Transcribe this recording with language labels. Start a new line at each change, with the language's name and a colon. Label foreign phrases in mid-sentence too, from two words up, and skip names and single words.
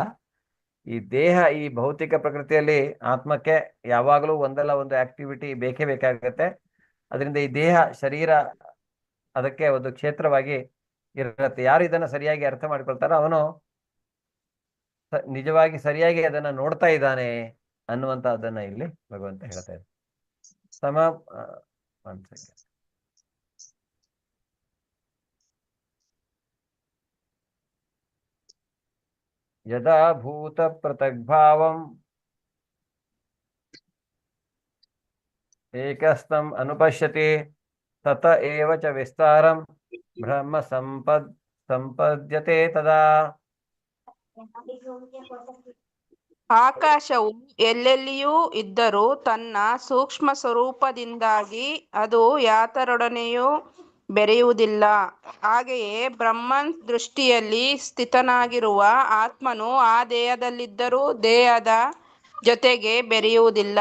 Kannada: ಈ ದೇಹ, ಈ ಭೌತಿಕ ಪ್ರಕೃತಿಯಲ್ಲಿ ಆತ್ಮಕ್ಕೆ ಯಾವಾಗಲೂ ಒಂದಲ್ಲ ಒಂದು ಆಕ್ಟಿವಿಟಿ ಬೇಕೇ ಬೇಕಾಗತ್ತೆ. ಅದರಿಂದ ಈ ದೇಹ ಶರೀರ ಅದಕ್ಕೆ ಒಂದು ಕ್ಷೇತ್ರವಾಗಿ ಇರುತ್ತೆ. ಯಾರು ಇದನ್ನ ಸರಿಯಾಗಿ ಅರ್ಥ ಮಾಡ್ಕೊಳ್ತಾರೋ ಅವನು ನಿಜವಾಗಿ ಸರಿಯಾಗಿ ಅದನ್ನ ನೋಡ್ತಾ ಇದ್ದಾನೆ ಅನ್ನುವಂತಹದ್ದನ್ನ ಇಲ್ಲಿ ಭಗವಂತ ಹೇಳ್ತಾ ಇದ್ದಾರೆ.
Sanskrit: ಯದಾ ಭೂತ ಪೃಥಗ್ಭಾವಂ ಏಕಸ್ತಂ ಅನುಪಶ್ಯತಿ ತತ ಏವ ಚ ವಿಸ್ತಾರಂ ಬ್ರಹ್ಮ ಸಂಪದ್ಯತೆ ತದಾ.
Kannada: ಆಕಾಶವು ಎಲ್ಲೆಲ್ಲಿಯೂ ಇದ್ದರೂ ತನ್ನ ಸೂಕ್ಷ್ಮ ಸ್ವರೂಪದಿಂದಾಗಿ ಅದು ಯಾತರೊಡನೆಯೂ ಬೆರೆಯುವುದಿಲ್ಲ. ಹಾಗೆಯೇ ಬ್ರಹ್ಮನ್ ದೃಷ್ಟಿಯಲ್ಲಿ ಸ್ಥಿತನಾಗಿರುವ ಆತ್ಮನು ಆ ದೇಹದಲ್ಲಿದ್ದರೂ ದೇಹದ ಜೊತೆಗೆ ಬೆರೆಯುವುದಿಲ್ಲ.